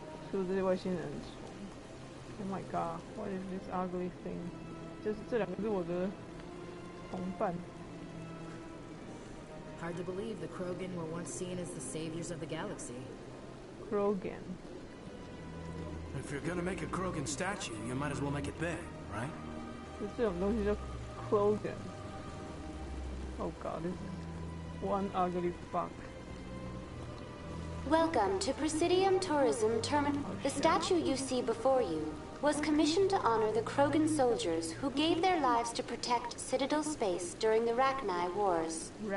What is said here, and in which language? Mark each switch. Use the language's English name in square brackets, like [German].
[Chinese] 是不是外星人很丑 ？ [English] Oh my god! What is this ugly thing? [Chinese] 就是这两个是我的同伴。 [English] Hard to believe the Krogan were once seen as the saviors of the galaxy. Krogan. If you're gonna make a Krogan statue, you might as well make it big, right? [Chinese] 就这种东西叫 Krogan. [English] Oh god, this is one ugly fuck. Welcome to Presidium Tourism Terminal. The statue you see before you was commissioned to honor the Krogan soldiers who gave their lives to protect Citadel space during the Rachni Wars.